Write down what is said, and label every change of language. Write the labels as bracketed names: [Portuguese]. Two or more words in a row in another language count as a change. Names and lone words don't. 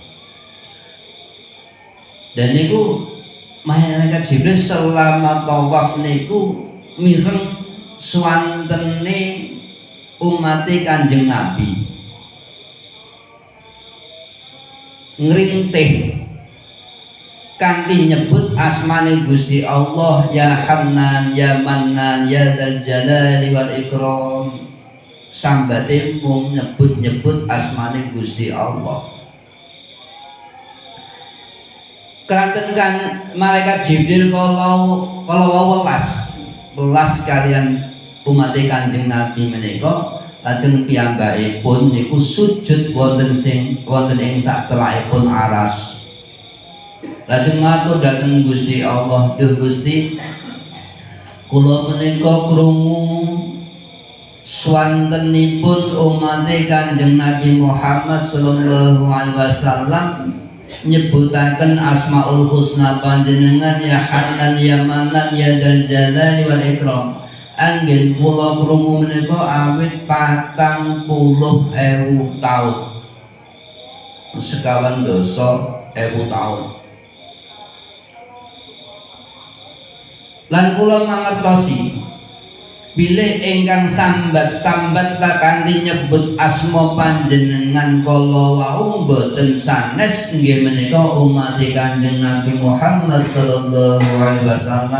[Javanese] Dan niku malaikat Jibril selama tawaf niku mireng swantene umat Kanjeng Nabi. Ngrintih kanthi nyebut asmane Gusti Allah, [Arabic] يا حنان يا منان يا ذا الجلال والإكرام. [Javanese] Sambate mung nyebut-nyebut asmane Gusti Allah. Keranten kan malaikat Jibril kalau welas kalian umat Kanjeng Nabi menika lajeng piyambakipun niku sujud wonten ing sak celakipun aras. Lajeng matur dhateng Gusti Allah, "Duh Gusti, kula menika krungu swantenipun umat Kanjeng Nabi Muhammad [Arabic] صلى الله عليه وسلم [Javanese] nyebutaken [Arabic] الأسماء الحسنى [Javanese] panjenengan [Arabic] يا حنان يا منان يا ذا الجلال والإكرام." [Javanese] Anggen kula krungu menika awit 40.000 taun. Sekawan dosa 1000 taun. Lan kula mangertosi bilih ingkang sambat-sambat kanthi nyebut asma panjenengan kala wau boten sanes nggih menika umat Kanjeng Nabi Muhammad [Arabic] صلى الله عليه وسلم.